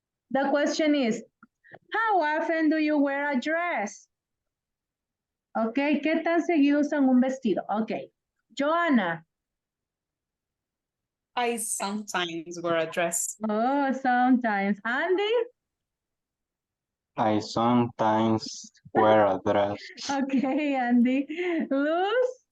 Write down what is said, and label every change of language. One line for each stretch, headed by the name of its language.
English: The question is, how often do you wear a dress?
Spanish: Okay, ¿qué tan seguido usan un vestido?
English: Okay. Joanna. I sometimes wear a dress. Oh, sometimes. Andy? I sometimes wear a dress. Okay, Andy. Luz?